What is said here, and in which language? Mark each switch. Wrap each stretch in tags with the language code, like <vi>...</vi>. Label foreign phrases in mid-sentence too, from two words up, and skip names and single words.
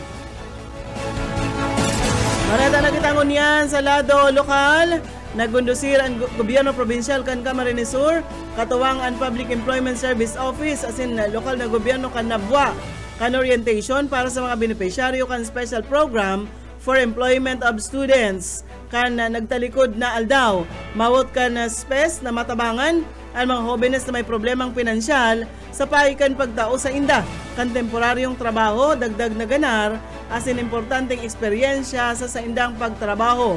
<bik>Marata na kitangon yan sa lado lokal. Nagundusir ang gobyerno probinsyal kan Camarines Sur, katuwang ang Public Employment Service Office as in lokal na gobyerno kan Nabwa kan orientation para sa mga beneficiaryo kan special program for employment of students kan nagtalikod na aldaw. Mawot kan spes na matabangan ang mga hobenes na may problemang pinansyal sa paikan pagtao sa inda kan temporaryong trabaho, dagdag na ganar as in importanteng eksperyensya sa indang pagtrabaho.</bik>